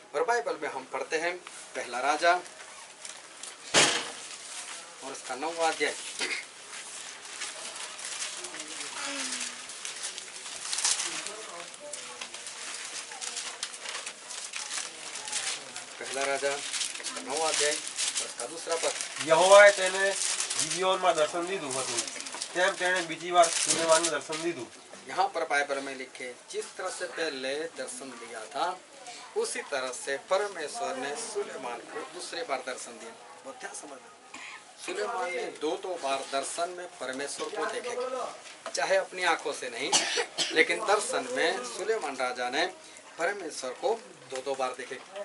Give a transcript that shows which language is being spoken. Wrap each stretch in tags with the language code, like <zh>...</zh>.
<hi>और बाइबल में हम पढ़ते हैं पहला राजा और उसका 9वां अध्याय। पहला राजा 9वां अध्याय और उसका 2रा पद।</hi> <gu>यहोवाए તેને ગિબિયોનમાં દર્શન દીધું હતું, તેમ તેણે બીજી વાર સુલેમાનને દર્શન દીધું।</gu> <hi>यहाँ पर बाइबल में लिखे जिस तरह से पहले दर्शन दिया था उसी तरह से परमेश्वर ने सुलेमान को दूसरी बार दर्शन दिया। बहुत ध्यान समझना, सुलेमान ने 2 बार दर्शन में परमेश्वर को देखे, चाहे अपनी आंखों से नहीं, लेकिन दर्शन में सुलेमान राजा ने परमेश्वर को 2 बार देखे।</hi>